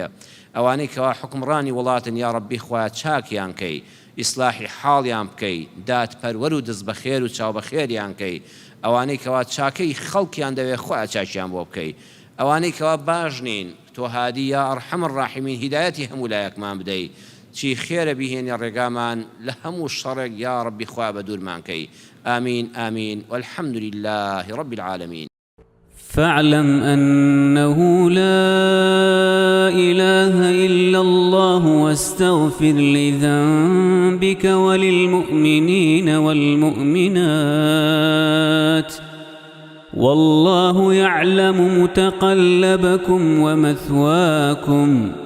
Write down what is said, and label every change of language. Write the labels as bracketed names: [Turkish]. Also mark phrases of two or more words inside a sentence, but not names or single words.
[Central Kurdish] ئەوانەی کەوا حکمڕانی وڵاتن [Arabic] یا ڕەبی [Central Kurdish] خوای چاکیان کەی ئیسلاحی حاڵیان بکەی دادپەروەر و دەست بەخێر و چاو بەخێریان کەی ئەوانەی کەوا چاکەی خەڵکیان دەوێ خوای چاکیان بۆ بکەی ئەوانەی کەوا باش نین تۆ هادی [Arabic] یا ئەرحەم الراحیمین [Central Kurdish] هیدایەتی هەموو لایەکمان بدەی چی خێرە بیهێنی ڕێگامان لە هەموو شەڕێک [Arabic] یا ڕەبی [Central Kurdish] خوا بە دوورمان کەی [Arabic] آمین آمین والحمد لله رب العالمين فاعلم أنه لا إله إلا الله واستغفر لذنبك وللمؤمنين والمؤمنات والله يعلم متقلبكم ومثواكم